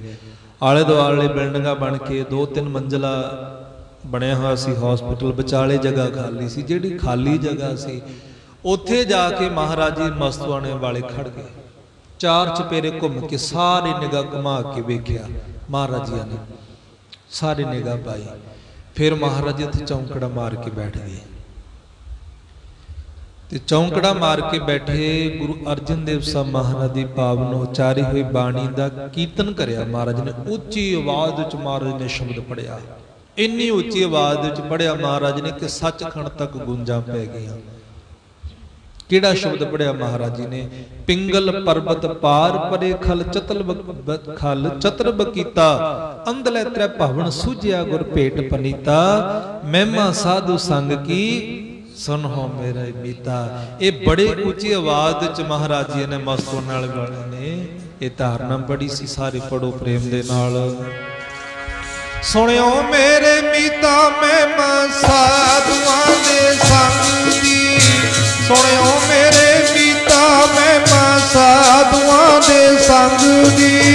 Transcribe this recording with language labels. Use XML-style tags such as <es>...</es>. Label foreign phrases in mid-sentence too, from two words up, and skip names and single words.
<pa>ਆਲੇ ਦੁਆਲੇ ਬਿਲਡਿੰਗਾਂ ਬਣ ਕੇ 2-3 ਮੰਜ਼ਲਾ ਬਣਿਆ ਹੋਇਆ ਸੀ ਹਸਪੀਟਲ, ਵਿਚਾਲੇ ਜਗ੍ਹਾ ਖਾਲੀ ਸੀ। ਜਿਹੜੀ ਖਾਲੀ ਜਗ੍ਹਾ ਸੀ ਉੱਥੇ ਜਾ ਕੇ ਮਹਾਰਾਜ ਜੀ ਮਸਤੂਆਣੇ ਵਾਲੇ ਖੜ ਗਏ। ਚਾਰ ਚਪੇਰੇ ਘੁੰਮ ਕੇ ਸਾਰੇ ਨਿਗਾਹ ਘੁਮਾ ਕੇ ਵੇਖਿਆ, ਮਹਾਰਾਜ ਜੀ ਨੇ ਸਾਰੇ ਨਿਗਾਹ ਪਾਈ। ਫਿਰ ਮਹਾਰਾਜ ਜੀ ਉੱਥੇ ਚੌਂਕੜਾ ਮਾਰ ਕੇ ਬੈਠ ਗਏ। ਤੇ ਚੌਂਕੜਾ ਮਾਰ ਕੇ ਬੈਠੇ ਗੁਰੂ ਅਰਜਨ ਦੇਵ ਸਾਹਿਬ ਮਹਾਰਾਜ ਦੀ ਪਾਵਨ ਉਚਾਰੀ ਹੋਈ ਬਾਣੀ ਦਾ ਕੀਰਤਨ ਕਰਿਆ। ਮਹਾਰਾਜ ਨੇ ਉੱਚੀ ਆਵਾਜ਼ ਵਿੱਚ ਮਹਾਰਾਜ ਨੇ ਸ਼ਬਦ ਪੜ੍ਹਿਆ। ਇੰਨੀ ਉੱਚੀ ਆਵਾਜ਼ ਵਿੱਚ ਪੜ੍ਹਿਆ ਮਹਾਰਾਜ ਨੇ ਕਿ ਸੱਚਖੰਡ ਤੱਕ ਗੂੰਜਾਂ ਪੈ ਗਈਆਂ। ਕਿਹੜਾ ਸ਼ਬਦ ਪੜ੍ਹਿਆ ਮਹਾਰਾਜ ਜੀ ਨੇ? ਪਿੰਗਲ ਪਰਬਤ ਪਾਰ ਪਰੇ ਖਲ ਚਤੁਰ ਬਕੀਤਾ, ਅੰਧੁਲੇ ਤ੍ਰੈ ਭਵਣ ਸੂਝਿਆ ਗੁਰ ਭੇਟ ਪੁਨੀਤਾ, ਮਹਿਮਾ ਸਾਧੂ ਸੰਗ ਕੀ ਸੁਣਹੁ ਮੇਰਾ ਮੀਤਾ। ਏ ਬੜੇ ਉੱਚੀ ਆਵਾਜ਼ 'ਚ ਮਹਾਰਾਜ ਜੀ ਨੇ ਮਸਤੋਂ ਨਾਲ ਵਾਲੇ ਨੇ ਏ ਧਾਰਨਾ ਪੜ੍ਹੀ ਸੀ। ਸਾਰੀ ਪੜ੍ਹੋ ਪ੍ਰੇਮ ਦੇ ਨਾਲ। ਸੁਣਿਓ ਮੇਰੇ ਮੀਤਾ ਮਹਿਮਾ ਸਾਧੂਆਂ ਦੇ ਸੰਗ ਦੀ, ਸੁਣਿਓ ਮੇਰੇ ਮੀਤਾ ਮਹਿਮਾ ਸਾਧੂਆਂ ਦੇ ਸੰਗ ਦੀ।</pa>